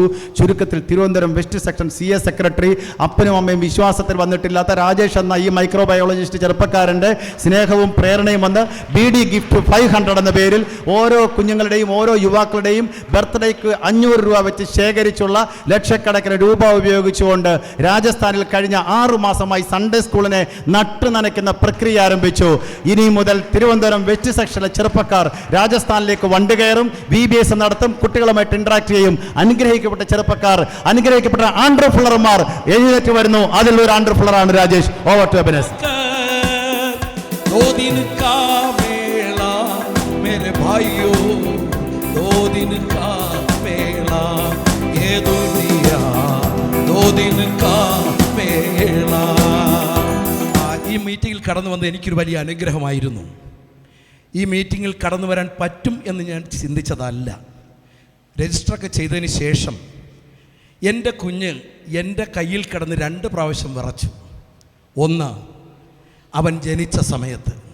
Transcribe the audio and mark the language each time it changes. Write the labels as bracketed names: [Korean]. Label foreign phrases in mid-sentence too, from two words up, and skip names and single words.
[Malayalam] ചുരുക്കത്തിൽ തിരുവനന്തപുരം വെസ്റ്റ് സെക്ഷൻ CA സെക്രട്ടറി, അപ്പനും അമ്മയും വിശ്വാസത്തിൽ വന്നിട്ടില്ലാത്ത രാജേഷ് എന്ന ഈ മൈക്രോബയോളജിസ്റ്റ് ചെറുപ്പക്കാരൻ്റെ സ്നേഹവും പ്രേരണയും വന്ന് BD ഗിഫ്റ്റ് 500 എന്ന പേരിൽ ഓരോ കുഞ്ഞുങ്ങളുടെയും ഓരോ യുവാക്കളുടെയും ബർത്ത്ഡേക്ക് 500 രൂപ വെച്ച് ശേഖരിച്ചുള്ള ലക്ഷക്കണക്കിന് രൂപ ഉപയോഗിച്ചുകൊണ്ട് രാജസ്ഥാനിൽ കഴിഞ്ഞ 6 മാസമായി സൺഡേ സ്കൂളിനെ നട്ടു നനയ്ക്കുന്ന പ്രക്രിയ ആരംഭിച്ചു. ഇനി മുതൽ തിരുവനന്തപുരം വെസ്റ്റ് സെക്ഷനിലെ ചെറുപ്പക്കാർ രാജസ്ഥാനിലേക്ക് വണ്ടി കയറും, VBS നടത്തും, കുട്ടികളുമായിട്ട് ഇന്ററാക്ട് ചെയ്യും. അനുഗ്രഹിക്കപ്പെട്ട ചെറുപ്പക്കാർ, അനുഗ്രഹിക്കപ്പെട്ട ആൻഡ്രഫുള്ളർമാർ എഴുന്നേറ്റ് വരുന്നു. അതിലൊരു ആൻഡ്രഫുള്ളറാണ് രാജേഷ്. [English] over to [Malayalam] അബിനസ്. [Hindi] मेरे भाइयों, 2 दिन का मेला, ये दुनिया 2 दिन का मेला. [Malayalam] ഈ മീറ്റിങ്ങിൽ കടന്നു വന്നത് എനിക്കൊരു വലിയ അനുഗ്രഹമായിരുന്നു. ഈ മീറ്റിങ്ങിൽ കടന്നു വരാൻ പറ്റും എന്ന് ഞാൻ ചിന്തിച്ചതല്ല. രജിസ്റ്ററൊക്കെ ചെയ്തതിന് ശേഷം എൻ്റെ കുഞ്ഞ് എൻ്റെ കയ്യിൽ കിടന്ന് 2 പ്രാവശ്യം വിറച്ചു. ഒന്ന്, അവൻ ജനിച്ച സമയത്ത്.